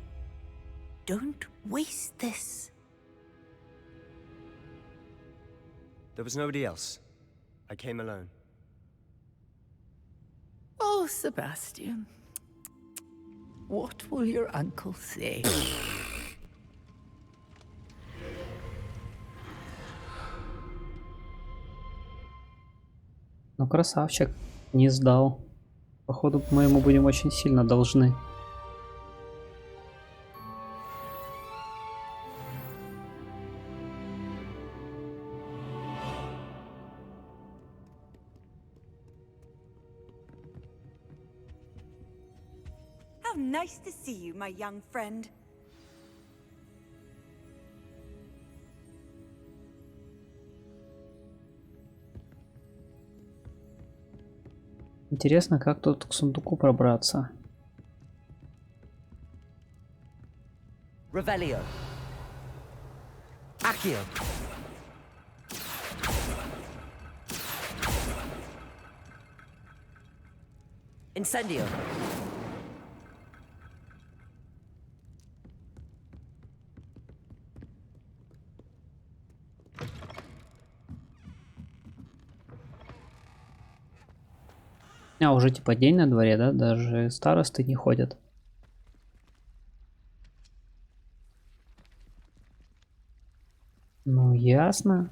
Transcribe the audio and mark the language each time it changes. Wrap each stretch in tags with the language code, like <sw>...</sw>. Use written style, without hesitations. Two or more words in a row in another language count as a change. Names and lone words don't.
<en>Don't waste this. There was nobody else. I came alone. Oh, Sebastian. What will your uncle say?</en> <ru>Ну, красавчик, не сдал. Походу, мы ему будем очень сильно должны.</ru> <en>How nice to see you, my young friend.</en> <ru>Интересно, как тут к сундуку пробраться.</ru> <la>Revelio. Accio. Incendio.</la> <ru>А, уже типа день на дворе, да? Даже старосты не ходят. Ну, ясно.</ru>